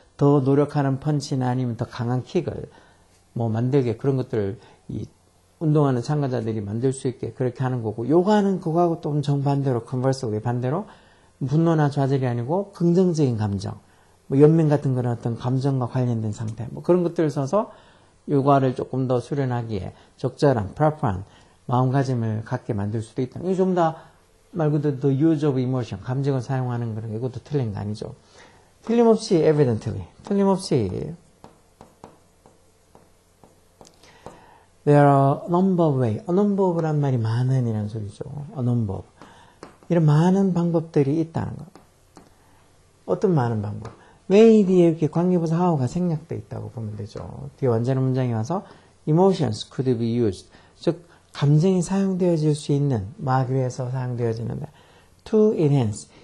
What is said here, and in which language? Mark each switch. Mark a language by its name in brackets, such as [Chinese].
[Korean] 더 노력하는 펀치나 아니면 더 강한 킥을 뭐 만들게 그런 것들을 이 운동하는 참가자들이 만들 수 있게 그렇게 하는 거고 요가는 그거하고 또 정반대로 컨버스하고 반대로 분노나 좌절이 아니고 긍정적인 감정 뭐 연민 같은 그런 어떤 감정과 관련된 상태 뭐 그런 것들을 써서 요가를 조금 더 수련하기에 적절한 proper한 마음가짐을 갖게 만들 수도 있다. 이게 좀 더 말 그대로 [English] the use of emotion [Korean] 감정을 사용하는 그런 이것도 틀린 거 아니죠. 틀림없이 [English] evidently 틀림없이 There are a number of ways. A number of [Korean] 란 말이 많은 이라는 소리죠. [English] A number of. [Korean] 이런 많은 방법들이 있다는 거. 어떤 많은 방법? way 뒤에 이렇게 관계부사 how가 생략되어 있다고 보면 되죠. 뒤에 완전한 문장에 와서 [English] emotions could be used. [Korean] 즉 감정이 사용되어질 수 있는 막 위해서 사용되어지는데 [English] to enhance.